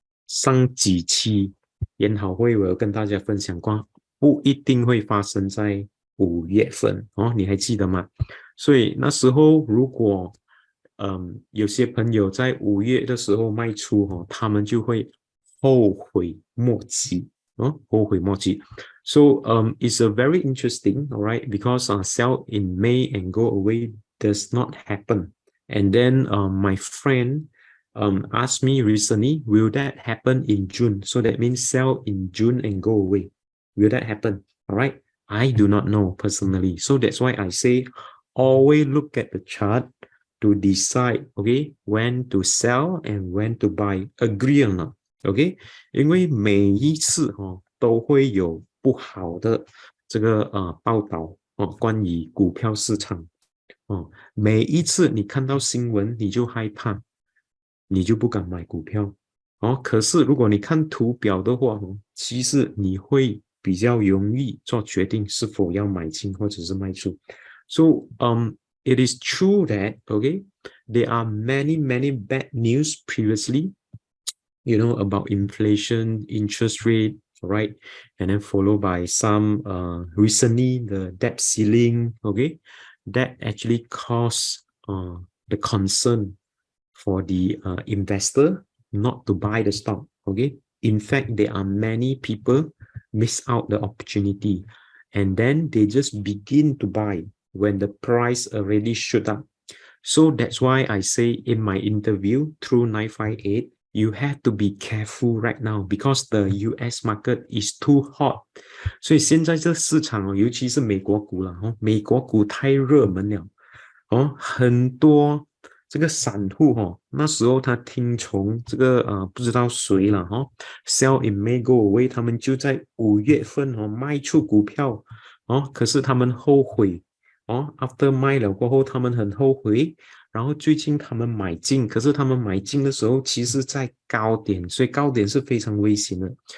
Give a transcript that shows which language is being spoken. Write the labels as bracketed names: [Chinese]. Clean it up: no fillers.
[Chinese] 上几期研讨会我有跟大家分享过，不一定会发生在5月份哦，你还记得吗？所以那时候如果有些朋友在5月的时候卖出他们就会后悔莫及后悔莫及。 [English] So it's a very interesting, all right, because sell in May and go away does not happen. And then my friend asked me recently, will that happen in June? So that means sell in June and go away. Will that happen? All right. I do not know personally. So that's why I say always look at the chart to decide, okay, when to sell and when to buy. Agree or not? [Chinese] OK， 因为每一次都会有不好的这个报道关于股票市场每一次你看到新闻你就害怕，你就不敢买股票可是如果你看图表的话其实你会比较容易做决定是否要买进或者是卖出。 [English] So it is true that there are many bad news previously, about inflation, interest rate, right? And then followed by some recently the debt ceiling, that actually caused the concern for the investor not to buy the stock. In fact, there are many people miss out the opportunity, and then they just begin to buy when the price already shoot up. So that's why I say in my interview through 958, you have to be careful right now because the US market is too hot. [Chinese] 所以现在这市场尤其是美国股了美国股太热门了很多这个散户那时候他听从这个不知道谁了 [English] sell in May go away， [Chinese] 他们就在5月份卖出股票可是他们后悔after 卖了过后他们很后悔，然后最近他们买进，可是他们买进的时候其实在高点，所以高点是非常危险的。